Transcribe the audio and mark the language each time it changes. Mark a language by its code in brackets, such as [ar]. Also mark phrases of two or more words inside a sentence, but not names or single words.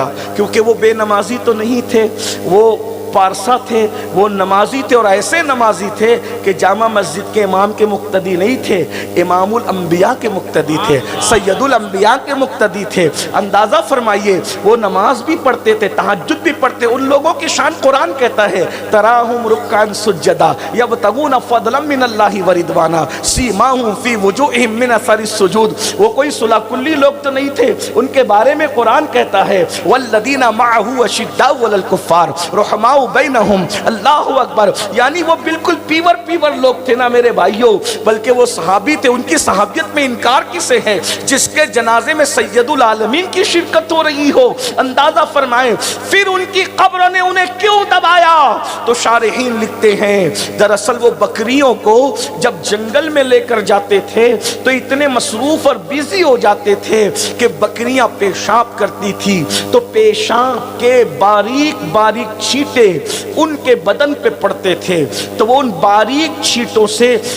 [hi] क्योंकि वो बेनमाजी तो नहीं थे, वो पारसा थे, वो नमाजी थे, और ऐसे नमाजी थे कि जामा मस्जिद के इमाम के मुक्तदी नहीं थे, इमामुल अंबिया के मुक्तदी थे, सैयदुल अंबिया के मुक्तदी थे। अंदाज़ा फरमाइए, वो नमाज भी पढ़ते थे, तहज्जुद भी पढ़ते। उन लोगों की शान कुरान कहता है, [ar] تَرَاهُمْ رُكَّعًا سُجَّدًا يَبْتَغُونَ فَضْلًا مِنَ اللَّهِ وَرِضْوَانًا سِيمَاهُمْ فِي وُجُوهِهِمْ مِنْ أَثَرِ السُّجُودِ. [hi] वो कोई सुलाकुल्ली लोग तो नहीं थे, उनके बारे में कुरान कहता है, [ar] وَالَّذِينَ مَعَهُ أَشِدَّاءُ عَلَى الْكُفَّارِ رُحَمَاءُ بَيْنَهُمْ. الله أكبر, [hi] यानी वो बिल्कुल पीवर लोग थे ना मेरे भाइयों, बल्कि वो सहाबी थे। उनकी सहाबियत में इनकार किसे है जिसके जनाजे में सैयदुल आलमीन की शिरकत हो रही हो? अंदाजा फरमाएं, फिर उनकी कब्र ने उन्हें क्यों दबाया? तो शारहीन लिखते हैं, दरअसल वो बकरियों को जब जंगल में लेकर जाते थे तो इतने मसरूफ और बिजी हो जाते थे कि बकरियां पेशाब करती थी, तो पेशाब के बारीक बारीक छींटे उनके बदन पे पड़ते थे, तो वो उन बारीक छींटों से